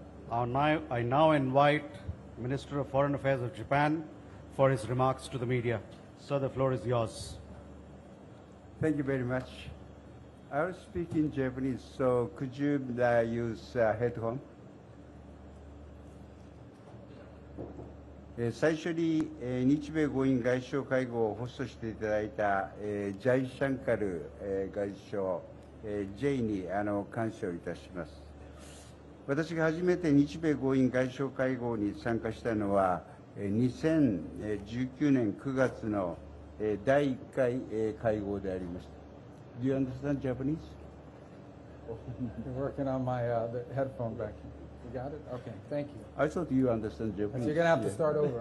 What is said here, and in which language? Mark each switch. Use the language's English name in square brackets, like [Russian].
[English] I now invite Minister of Foreign Affairs of Japan for his remarks to the media. Sir, the floor is yours. Thank you very much. I will speak in Japanese, so could you use headphone? [Japanese] 最初に日米豪印外相会合をホストしていただいたジャイシャンカル外相 J に感謝をいたします。私が初めて日米豪印外相会合に参加したのは2019年9月の第1回会合でありました。 [English] Do you understand Japanese? You're working on my the headphone back here. You got it? Okay, thank you. I thought you understand So Japanese. you're going to have to start over.